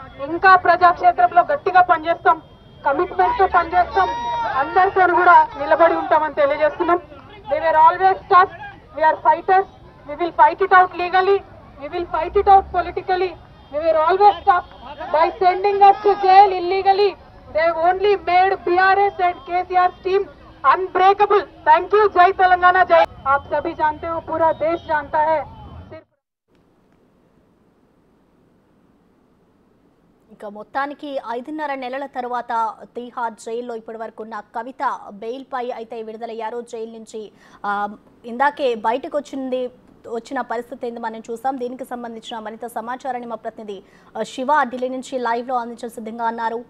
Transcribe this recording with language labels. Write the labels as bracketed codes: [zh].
[te] ఇంకా ప్రజాక్షేత్రంలో గట్టిగా పనిచేస్తాం, కమిట్మెంట్ తో పనిచేస్తాం, అందరితో కూడా నిలబడి ఉంటామని తెలియజేస్తున్నాం. [en] We were always tough, we are fighters, we will fight it out legally, we will fight it out politically. We were always tough. By sending us to jail illegally, they only made BRS and KCR's team unbreakable. Thank you. [hi] जय तेलंगाना जय। आप सभी जानते हो, पूरा देश जानता है। [te] ఇక మొత్తానికి 5.5 నెలల తర్వాత తీహార్ జైల్లో ఇప్పటి వరకు ఉన్న కవిత బెయిల్ పై అయితే విడుదలయ్యారు. జైలు నుంచి ఇందాకే బయటకు వచ్చిన పరిస్థితి ఏంది మనం చూసాం. దీనికి సంబంధించిన మరింత సమాచారాన్ని మా ప్రతినిధి శివ ఢిల్లీ నుంచి లైవ్ లో అందించే సిద్ధంగా అన్నారు.